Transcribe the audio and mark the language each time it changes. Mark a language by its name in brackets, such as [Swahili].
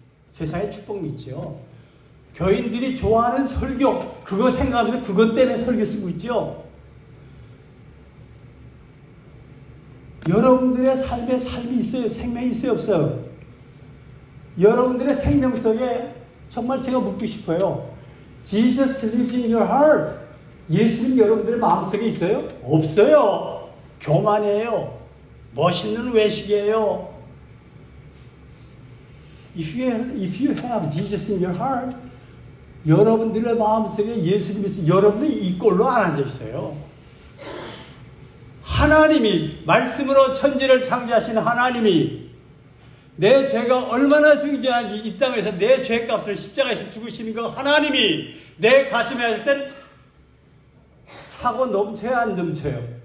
[Korean] 세상에 축복 믿죠. 교인들이 좋아하는 설교, 그거 생각하면서 그것 때문에 설교 쓰고 있죠. 여러분들의 삶이 있어요? 생명이 있어요? 없어요? 여러분들의 생명 속에 정말 제가 묻고 싶어요. [English] Jesus lives in your heart. [Korean] 예수님 여러분들의 마음속에 있어요? 없어요. 교만이에요. 멋있는 외식이에요. [English] If you have Jesus in your heart, [Korean] 여러분들의 마음속에 예수님이 있어요. 여러분들이 이 꼴로 안 앉아 있어요. 하나님이 말씀으로 천지를 창조하신 하나님이 내 죄가 얼마나 중요한지 이 땅에서 내 죄값을 십자가에서 죽으시는 거 하나님이 내 가슴에 할 땐 차고 넘쳐요, 안 넘쳐요?